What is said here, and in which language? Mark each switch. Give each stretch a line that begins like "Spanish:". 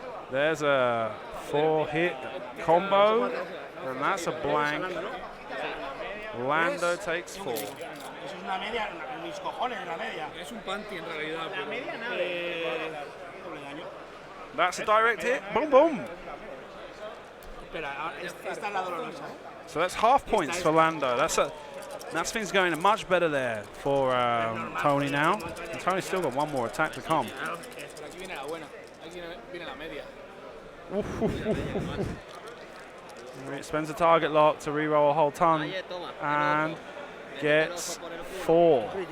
English: There's a 4-hit combo, and that's a blank. Lando takes 4.
Spanish: Eso es una media, mis cojones de la media. Es un panty en realidad. La media nada. Doble daño.
English: That's a direct hit. Boom, boom.
Spanish: Espera, esta es la dolorosa.
English: So that's half points for Lando. That's things going much better there for Tony now. And Tony's still got 1 more attack to come.
Spanish: Aquí viene la buena. Aquí viene la media.
English: Spends a target lock to reroll a whole ton and gets 4.